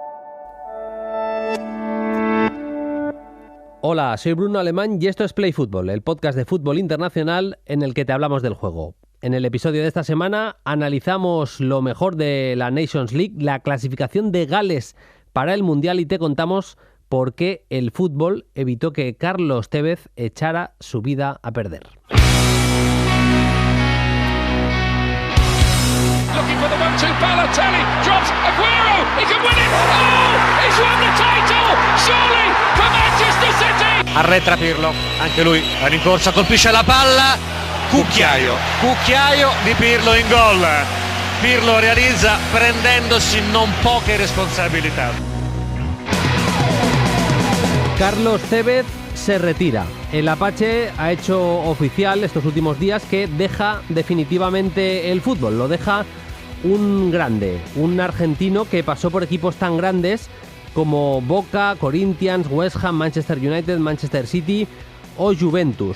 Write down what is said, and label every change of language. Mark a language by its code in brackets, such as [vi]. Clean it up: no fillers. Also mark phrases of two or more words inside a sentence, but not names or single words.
[es] Hola, soy Bruno Alemán y esto es Play Fútbol, el podcast de fútbol internacional en el que te hablamos del juego. En el episodio de esta semana analizamos lo mejor de la Nations League, la clasificación de Gales para el Mundial y te contamos por qué el fútbol evitó que Carlos Tevez echara su vida a perder. [en] Looking for the 1-2, Balotelli drops Aguero, he can win it, oh, he's won the title, surely for Manchester City! [it] Arretra Pirlo, anche lui la rincorsa, colpisce la palla, cucchiaio di Pirlo in gol. Pirlo realizza prendendosi non poche responsabilità. [es] Carlos Tevez se retira. El Apache ha hecho oficial estos últimos días que deja definitivamente el fútbol. Lo deja un grande, un argentino que pasó por equipos tan grandes como Boca, Corinthians, West Ham, Manchester United, Manchester City o Juventus.